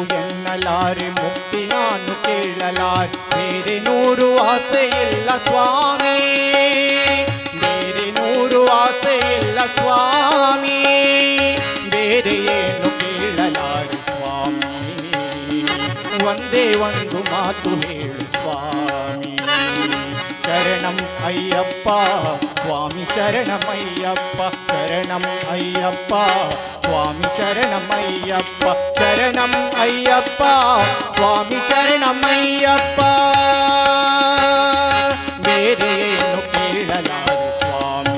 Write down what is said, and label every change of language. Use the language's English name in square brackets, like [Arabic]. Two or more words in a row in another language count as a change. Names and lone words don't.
[Kannada] ಎನ್ನಲಾರೆ ಮುಕ್ತಿ ನಾನು ಕೇಳಲಾರೆ ಬೇರೆ ನೂರು ಆಸೆ ಇಲ್ಲ ಸ್ವಾಮಿ ಬೇರೆ ನೂರು ಆಸೆ ಇಲ್ಲ ಸ್ವಾಮಿ ಬೇರೆ ಏನು ಕೇಳಲಾರೆ ಸ್ವಾಮಿ ಒಂದೇ ಒಂದು ಮಾತು ಹೇಳು ಸ್ವಾಮಿ ಶರಣಂ ಅಯ್ಯಪ್ಪ ಸ್ವಾಮಿ ಶರಣಮಯ್ಯಪ್ಪ ಶರಣಂ ಅಯ್ಯಪ್ಪ [Tamil] சுவாமி சரணம் ஐயப்பா சரணம் ஐயப்பா சுவாமி சரணம் ஐயப்பா [Kannada] ಬೇರೆ ಏನು ಕೇಳಲಾರೆ ಸ್ವಾಮಿ